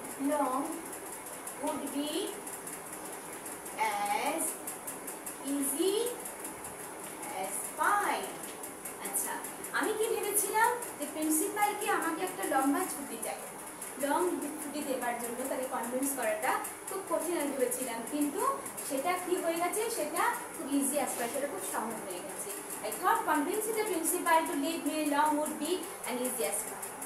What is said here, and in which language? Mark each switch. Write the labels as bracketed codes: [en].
[en] long would be as easy as pie. [bn] আচ্ছা, আমি কি ভেবেছিলাম যে প্রিন্সিপালকে আমাকে একটা লম্বা ছুটি চাই, লং ছুটি দেওয়ার জন্য তাকে কনভিন্স করাটা খুব কঠিন আমি ভেবেছিলাম, কিন্তু সেটা কি হয়ে গেছে? সেটা খুব ইজি আসবে, সেটা খুব সহজ হয়ে গেছে। [en] I thought convincing the principal to leave me alone would be an easy as pie.